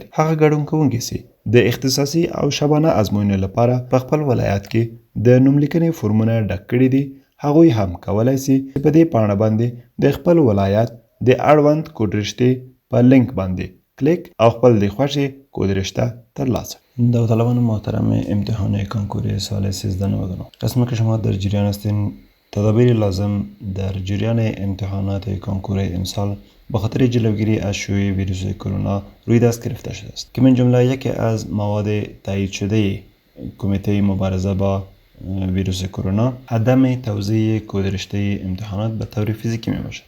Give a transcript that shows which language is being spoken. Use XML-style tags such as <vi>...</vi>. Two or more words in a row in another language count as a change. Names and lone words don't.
<ps>هغه ګډون کوونکي چې د اختصاصي او شبانه ازموینې لپاره په خپل ولایت کې د نوملیکنې فورمونه ډک کړي دي، هغوی هم کولی شي په دې پاڼه باندې د خپل ولایت د اړوند کودرشتې په لینک باندې کلیک او خپل د خوښې کودرشته ترلاسه.</ps> <fa>داوطلبان محترم امتحان کنکور سال 1399، قسم که شما در جریان هستین تدابیر لازم در جریان امتحانات کنکور امسال به خاطر جلوگیری از شیوع ویروس کرونا روی دست گرفته شده است که من جمله یکی از مواد تایید شده کمیته مبارزه با ویروس کرونا عدم توزیع کودرشته امتحانات به طور فیزیکی می باشد.</fa>